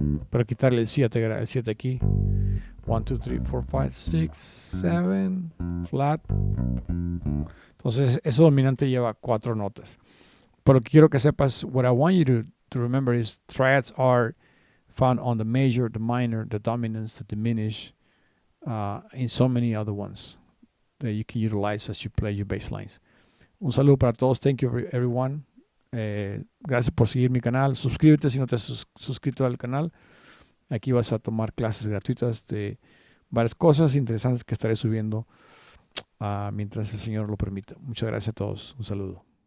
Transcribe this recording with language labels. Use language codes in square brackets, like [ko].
[es] Pero quitarle el 7 aquí. 1, 2, 3, 4, 5, 6, 7. Flat. Entonces, eso dominante lleva 4 notas. Pero quiero que sepas, [en] what I want you to remember is triads are found on the major, the minor, the dominance, the diminish, and so many other ones that you can utilize as you play your bass lines. [es] Un saludo para todos. [en] Thank you everyone. [es] Gracias por seguir mi canal. Suscríbete si no te has suscrito al canal. Aquí vas a tomar clases gratuitas de varias cosas interesantes que estaré subiendo mientras el Señor lo permita. Muchas gracias a todos. Un saludo.